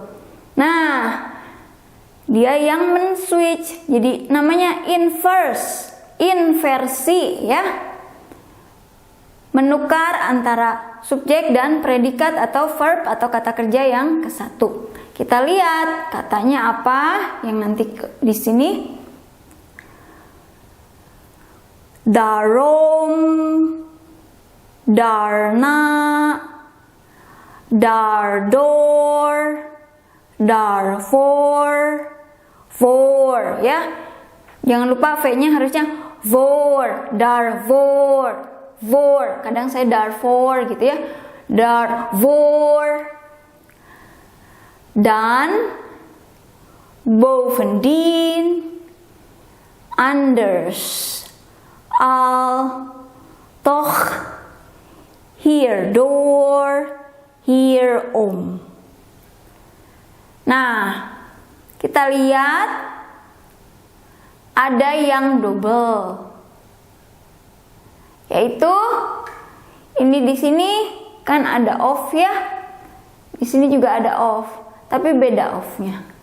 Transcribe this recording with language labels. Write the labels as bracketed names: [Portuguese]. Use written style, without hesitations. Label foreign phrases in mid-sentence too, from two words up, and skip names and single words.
[Indonesian] Nah, dia yang men-switch, jadi namanya inversi ya. Menukar antara subjek dan predikat atau verb atau kata kerja yang kesatu. Kita lihat katanya apa yang nanti di sini. [Dutch] Daarom, daarna, daardoor, daarvoor, voor ya. [Indonesian] Jangan lupa V-nya harusnya voor, daarvoor, voor. Kadang saya daarvoor gitu ya. Daarvoor. [Dutch] Dan, bovendien, anders, al, toch, hierdoor, hierom. [Indonesian] Nah, kita lihat ada yang double. Yaitu ini di sini kan ada off ya. Di sini juga ada off. Tapi beda off-nya.